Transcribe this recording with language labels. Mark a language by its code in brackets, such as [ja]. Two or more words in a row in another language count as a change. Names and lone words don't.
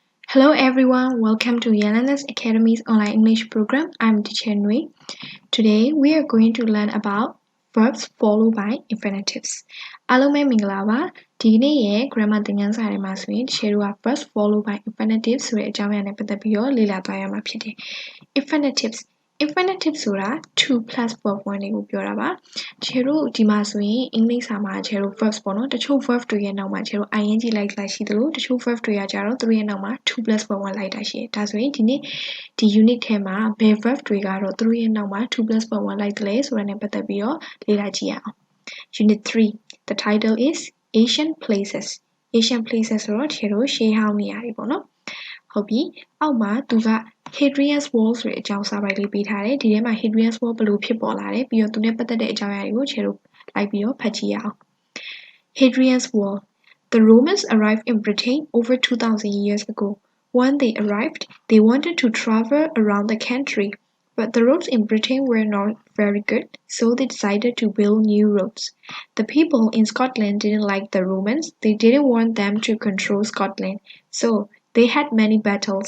[en] Hello everyone, welcome to Yelena's Academy's online English program. I'm teacher Nui. Today we are going to learn about verbs followed by infinitives. [my] အားလုံးပဲမင်္ဂလာပါဒီနေ့ရဲ့ grammar သင်ခန်းစာထဲမှာဆိုရင်တချို့က [en] verbs followed by infinitives [my] ဆိုတဲ့အကြောင်းအရာနဲ့ပတ်သက်ပြီးတော့လေ့လာသွားရမှာဖြစ်တယ် Infinitive ဆိုတာ [en] to plus verb 1 [my] တွေကိုပြောတာပါတချို့တို့ဒီမှာဆိုရင်အင်္ဂလိပ်စာမှာတချို့ verbs ပေါ့နော်တ ချို့ verb တွေရဲ့နောက်မှာတချို့ ing လိုက်တာရှိသလိုတချို့ verb တွေကကြတော့သူတို့ရဲ့နောက်မှာ [en] to plus verb 1 [my] လိုက်တာရှိတယ်ဒါဆိုရင်ဒီနေ့ဒီ unit ထဲမှာဘယ် verb တွေကတော့သူတို့ရဲ့နောက်မှာ [en] to plus verb 1 [my] လိုက်တယ်လဲဆိုတာနဲ့ပတ်သက်ပြီးတော့လေ့လာကြည့်ရအောင် [en] Unit 3 The title is Asian Places [my] ဆိုတော့တချို့တို့ရှေးဟောင်းနေရာတွေပေါ့နော်ဟုတ်ပြီ အောက်မှာသူက Hadrian's Wall ဆိုတဲ့အကြောင်းစာပိုက်လေးပေးထားတယ်ဒီထဲမှာ Hadrian's Wall ဘယ်လိုဖြစ်ပေါ်လာလဲ ပြီးတော့သူနဲ့ပတ်သက်တဲ့အကြောင်းအရာတွေကိုခြေတို့လိုက်ပြီးတော့ဖတ်ကြည့်ရအောင် [en] Hadrian's Wall The Romans arrived in Britain over 2000 years ago when they arrived they wanted to travel around the country but the roads in Britain were not very good so they decided to build new roads the people in Scotland didn't like the Romans they didn't want them to control Scotland so they had many battles.